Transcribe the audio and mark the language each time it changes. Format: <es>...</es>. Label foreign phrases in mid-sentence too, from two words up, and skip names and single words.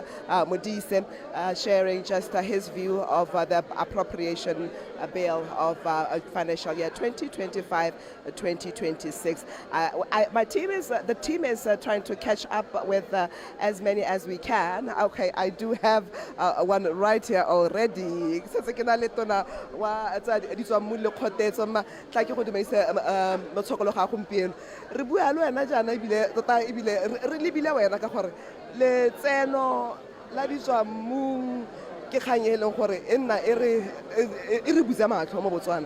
<en>Modise, sharing just his view of the appropriation bill of financial year 2025-2026. The team is trying to catch up with as many as we can. Okay, I do have one right here already.</en> <tn>Re lebile wena ka gore letseno la ditswamong ke kganyeleng gore e nna e re butse matlho mo Botswana.</tn>